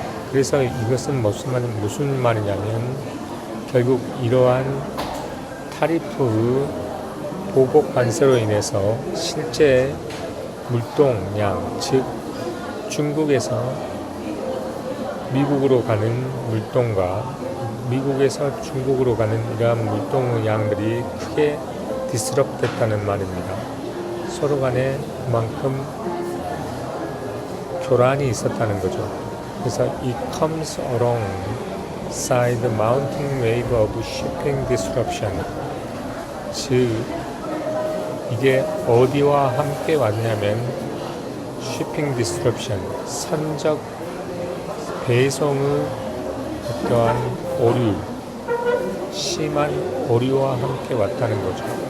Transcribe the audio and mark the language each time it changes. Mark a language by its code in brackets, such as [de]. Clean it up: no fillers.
[ko] 그래서 이것은 무슨 말이냐면 결국 이러한 타리프의 보복 관세로 인해서 실제 물동량, 즉 중국에서 미국으로 가는 물동과 미국에서 중국으로 가는 이러한 물동의 양들이 크게 디스럽됐다는 말입니다. 서로 간에 그만큼 교란이 있었다는 거죠. 그래서 [en] it comes alongside the mounting wave of shipping disruption. [ko] 즉 이게 어디와 함께 왔냐면 [en] shipping disruption, [ko] 선적 배송의 어떠한 오류, 심한 오류와 함께 왔다는 거죠.